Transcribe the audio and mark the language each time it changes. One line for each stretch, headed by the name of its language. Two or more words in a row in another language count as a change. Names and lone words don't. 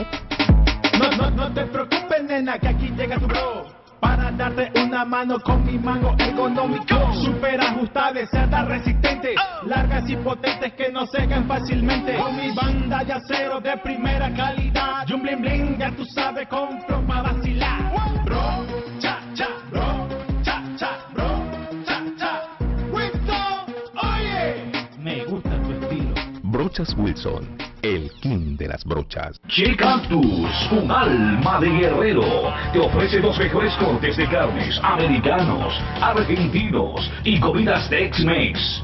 Spanish: No te preocupes, nena, que aquí llega tu bro para darte una mano con mi mango ergonómico. Super ajustable, cerdas resistentes, largas y potentes que no secan fácilmente. Con mi banda de acero de primera calidad y un
English: bling bling,
Spanish: ya tú sabes, compro pa' vacilar. Bro, cha, cha, bro, cha, cha, bro, cha, cha. Wilson, oye, me gusta tu estilo. Brochas Wilson, el king de las brochas. Chicactus, un alma de guerrero, te ofrece los mejores cortes de carnes americanos, argentinos y comidas Tex-Mex.